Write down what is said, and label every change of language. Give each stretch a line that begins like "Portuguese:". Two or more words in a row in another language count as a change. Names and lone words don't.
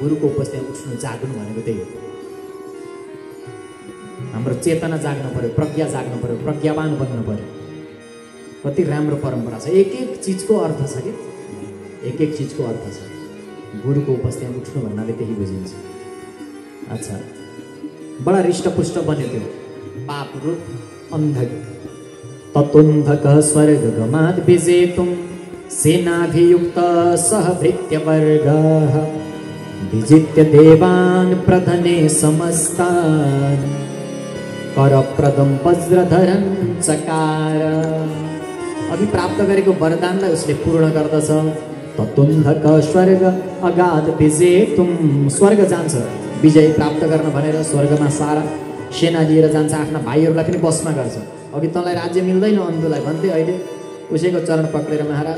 Nepali: गुरुको उपस्थितिमा उठ्नु जाग्नु भनेको त्यही हो। हाम्रो चेतना जाग्न पर्यो, प्रज्ञा जाग्न पर्यो, प्रज्ञावान बन्न पर्यो। कति राम्रो परम्परा छ। एक एक चिजको अर्थ छ कि, एक एक चिजको अर्थ छ। गुरुको उपस्थितिमा उठ्नु भन्नाले त्यही बुझिन्छ। अच्छा, बडा हृष्टपुष्ट बन्यो त्यो पाप रूप अन्धक।
Sanskrit: ततोन्धक स्वर्गगमात् विजेतुं सेनाभियुक्त सह भृत्यवर्गः विजित्य देवान् प्रधने समस्तान् करप्रदं वज्रधरं चकार।
Nepali: अघि प्राप्त गरेको वरदानलाई उसले पूर्ण गर्दछ।
Sanskrit: ततोन्धक स्वर्ग अगाध विजेतुं,
Nepali: स्वर्ग जान्छ विजय प्राप्त गर्न भनेर। स्वर्गमा सारा सेना लिएर जान्छ, आफ्ना भाइहरूलाई पनि बसमा गर्छ। अघि तँलाई राज्य मिल्दैन अन्धोलाई भन्थे, अहिले उसैको चरण पक्रेर महाराज।